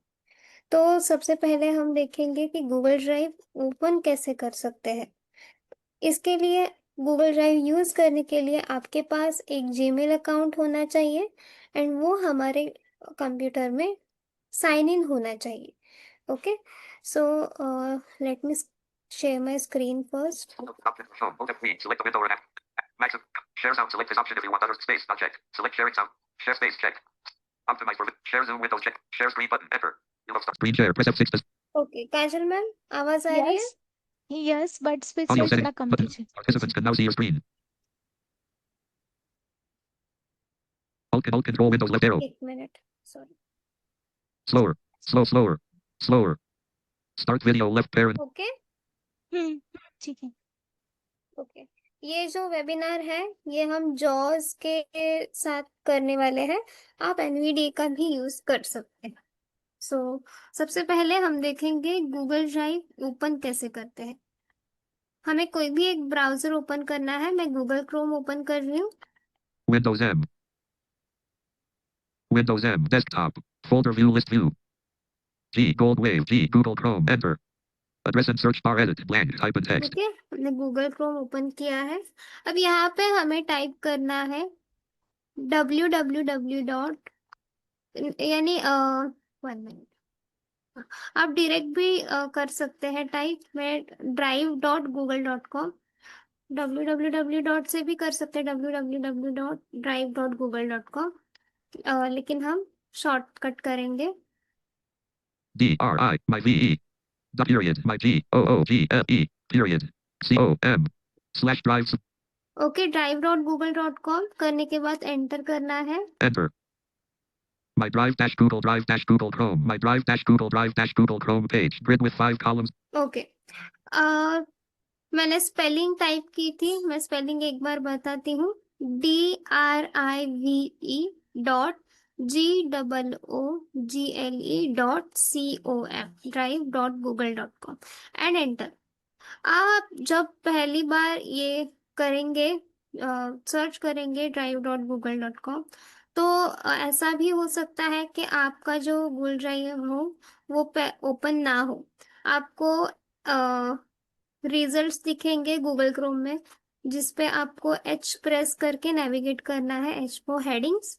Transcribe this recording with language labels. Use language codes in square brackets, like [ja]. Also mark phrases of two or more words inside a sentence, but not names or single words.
[hi] तो सबसे पहले हम देखेंगे कि गूगल ड्राइव ओपन कैसे कर सकते हैं। इसके लिए गूगल ड्राइव यूज़ करने के लिए आपके पास एक जीमेल अकाउंट होना चाहिए एंड वो हमारे कंप्यूटर में [en] sign in [hi] होना चाहिए। ओके। [en] So let me share my screen first. Select the window or app. Maximum. Share sound. Select this option if you want other space. Not checked. Select sharing sound. Share space. Checked. Optimize for share Zoom windows. Check. Share screen button. Enter. You have screen share. Press F6. [hi] ओके काजल मैम, आवाज आ रही है? [en] yes yes, but speed Audio [hi] साइज [en] setting [hi] थोड़ा कम [en] button. [hi] कीजिए। [en] Participants can now see your screen. Alt control Windows left arrow. [hi] एक मिनट, सॉरी। [en] Slower. Slower. Slower. Start video left parent. [hi] ओके ठीक है। ओके। ये जो वेबिनार है ये हम जॉस के साथ करने वाले हैं। आप एनवीडिया का भी यूज कर सकते हैं। सो सबसे पहले हम देखेंगे गूगल ड्राइव ओपन कैसे करते हैं। हमें कोई भी एक ब्राउजर ओपन करना है। मैं गूगल क्रोम ओपन कर रही हूँ। [en] Windows M. Windows M. Desktop. Folder view list view. G. Gold wave. G. Google Chrome. Enter. Address and search bar edit. Blank. Type in text. [hi] ठीक है, हमने गूगल क्रोम ओपन किया है। अब यहाँ पे हमें टाइप करना है [en] www dot, [hi] यानी 1 मिनट, आप डायरेक्ट भी कर सकते हैं टाइप में drive.google.com। [en] www dot [hi] से भी कर सकते हैं www.drive.google.com, लेकिन हम शॉर्टकट करेंगे। [en] DRI. My VE. Dot period. My GOOGLE. Period. COM/drive. [hi] ओके, drive.google.com करने के बाद एंटर करना है। [en] Enter. My drive dash Google Drive dash Google Chrome. My drive dash Google Drive dash Google Chrome page. Grid with 5 columns. [hi] ओके। मैंने स्पेलिंग टाइप की थी, मैं स्पेलिंग एक बार बताती हूँ। DRIVE.GOOGLE.COM, drive.google.com [en] and enter. [hi] आप जब पहली बार ये करेंगे, सर्च करेंगे drive.google.com, तो ऐसा भी हो सकता है कि आपका जो गूगल ड्राइव हो वो ओपन ना हो। आपको रिजल्ट्स दिखेंगे गूगल क्रोम में, जिस पे आपको H प्रेस करके नेविगेट करना है, [en] H for headings.